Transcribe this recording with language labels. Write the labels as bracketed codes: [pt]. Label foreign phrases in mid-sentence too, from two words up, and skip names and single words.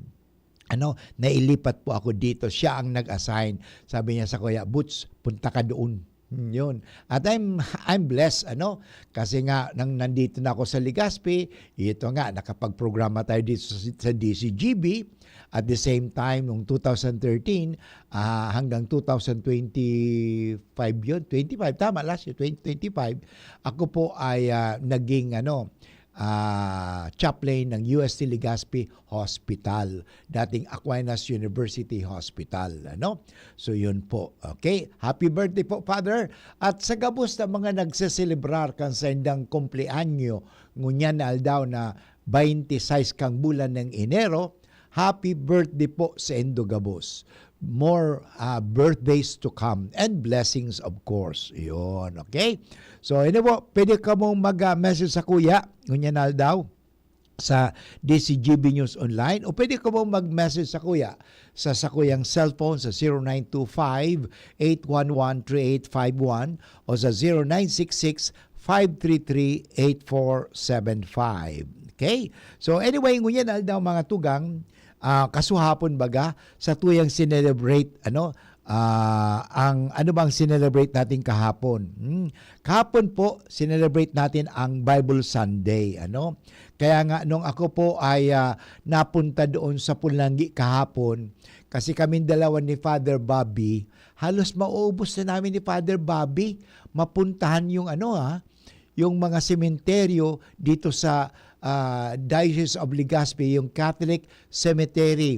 [tl] Nailipat po ako dito. Siya ang nag-assign. Sabi niya sa Kuya, Butch, punta ka doon. Yun. At [en] I'm blessed, [tl] kasi nga nandito na ako sa Legazpi, ito nga nakapag-programa tayo dito sa DCGB. [en] At the same time [tl] noong 2013 hanggang 2025 yun, 25 tama, last year 2025 ako po ay naging chaplain ng UST Legazpi Hospital, dating Aquinas University Hospital, So yun po. [en] Okay, happy birthday po, Father. [bik] At sa gabos na mga nagseselebrar kan sa indang kumpleanyo ngunyan na aldaw na 26 kang bulan ng Enero, [en] happy birthday [bik] po sa Endo Gabos. [en] More birthdays to come and blessings, of course. [bik] Yun, okay? So, po, pwede ka mong mag-message sa kuya, ngunyan daw. sa DCGB News Online, o pwede ko mo mag-message sa kuya sa kuyang cellphone sa 0925-811-3851 o sa 0966-533-8475. Okay? So anyway, ngunyan daw mga tugang, kasuhapon baga sa tuyang sinelebrate ang [tl] ano bang sinelebrate natin kahapon? Kahapon po sinelebrate natin ang Bible Sunday, Kaya nga nung ako po ay napunta doon sa Pulangi kahapon, kasi kaming dalawa ni Father Bobby, halos mauubos na namin ni Father Bobby mapuntahan yung yung mga sementeryo dito sa Diocese of Legazpi, yung Catholic Cemetery.